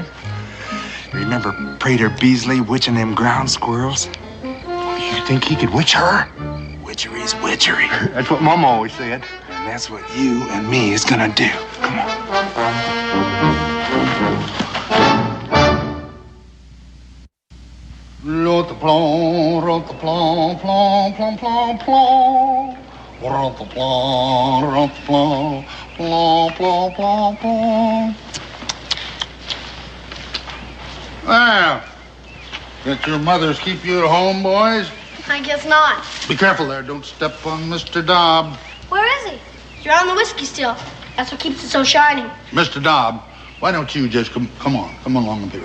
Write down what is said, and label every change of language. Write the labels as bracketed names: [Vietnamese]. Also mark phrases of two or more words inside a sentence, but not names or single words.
[English] Remember Prater Beasley witching them ground squirrels? You think he could witch her? Witchery's witchery. That's what Mama always said. And that's what you and me is gonna do. Come on. Rote-plon, rote-plon, plon, plon, plon, plon. Rote-plon, rote-plon, plon, plon, plon, plon. Well, got your mothers keep you at home, boys? I guess not. Be careful there. Don't step on Mr. Dobb. Where is he? You're on the whiskey still. That's what keeps it so shiny. Mr. Dobb, why don't you just come along up here.